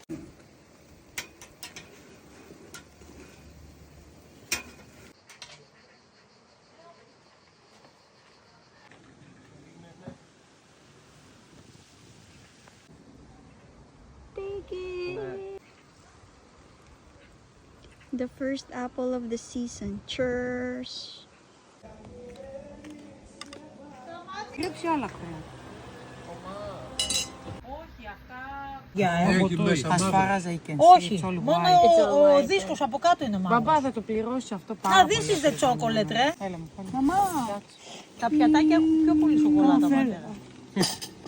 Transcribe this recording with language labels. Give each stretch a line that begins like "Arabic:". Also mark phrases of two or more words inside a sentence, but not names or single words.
English: Take it. The first apple of the season. Cheers.
Greek: Κλέψει άλλα χρόνια. Όχι, μόνο ο δίσκος από κάτω είναι μάλλον. Μπαμπά θα το πληρώσει αυτό πάρα Α, πολύ.
English: this is the chocolate,
Greek: ρε. Έλα μου, Μαμά, τα πιατάκια έχουν πιο πολύ σοκολάτα, πατέρα.